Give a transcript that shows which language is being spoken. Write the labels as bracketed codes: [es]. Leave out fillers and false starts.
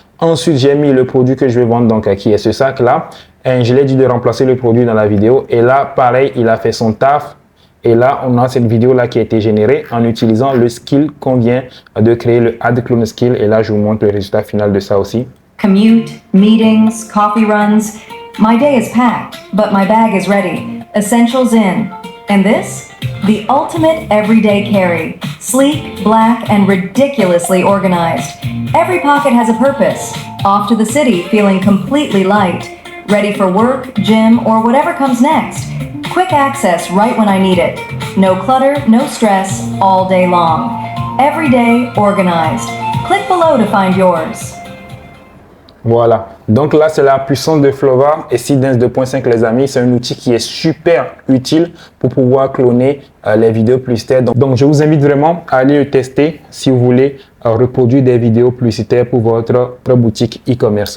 [fr] Ensuite, j'ai mis le produit que je vais vendre, donc qui est ce sac-là. Et je l'ai dit de remplacer le produit dans la vidéo. Et là, pareil, il a fait son taf. Et là, on a cette vidéo-là qui a été générée en utilisant le skill qu'on vient de créer, le Add Clone Skill. Et là, je vous montre le résultat final de ça aussi. [en] Commute, meetings, coffee runs. My day is packed, but my bag is ready. Essentials in. And this? The ultimate everyday carry. Sleek, black, and ridiculously organized. Every pocket has a purpose. Off to the city feeling completely light. Ready for work, gym, or whatever comes next. Quick access right when I need it. No clutter, no stress, all day long. Every day organized. Click below to find yours. [fr] Voilà, donc là c'est la puissance de Flova et Seedance 2.5 les amis, c'est un outil qui est super utile pour pouvoir cloner les vidéos publicitaires. Donc je vous invite vraiment à aller le tester si vous voulez reproduire des vidéos publicitaires pour votre boutique e-commerce.